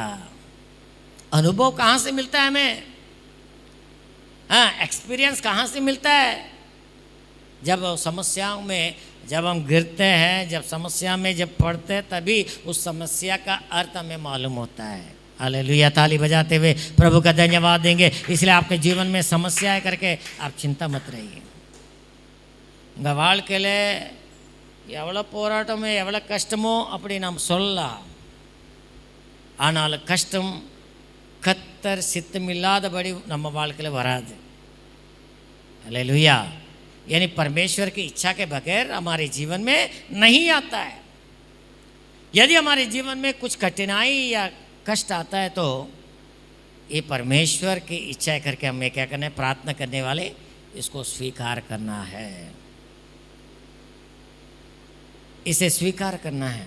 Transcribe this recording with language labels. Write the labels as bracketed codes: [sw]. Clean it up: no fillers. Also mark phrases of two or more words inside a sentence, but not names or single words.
[hi] अनुभव कहाँ से मिलता है हमें, हाँ, एक्सपीरियंस कहाँ से मिलता है? जब समस्याओं में जब हम गिरते हैं, जब समस्या में जब पड़ते हैं, तभी उस समस्या का अर्थ हमें मालूम होता है। हालेलुया। ताली बजाते हुए प्रभु का धन्यवाद देंगे। इसलिए आपके जीवन में समस्या है करके आप चिंता मत रहिए. [ta] உங்கள் வாழ்க்கையில் எவ்வளோ போராட்டமோ எவ்வளோ கஷ்டமோ அப்படி நாம் சொல்லலாம். ஆனால் கஷ்டம் கத்தர் சித்தமில்லாதபடி நம்ம வாழ்க்கையில் வராது. [hi] हालेलुया. यानी परमेश्वर की इच्छा के बगैर हमारे जीवन में नहीं आता है. यदि हमारे जीवन में कुछ कठिनाई या कष्ट आता है तो ये परमेश्वर की इच्छा करके हमें क्या करना है, प्रार्थना करने वाले इसको स्वीकार करना है, इसे स्वीकार करना है.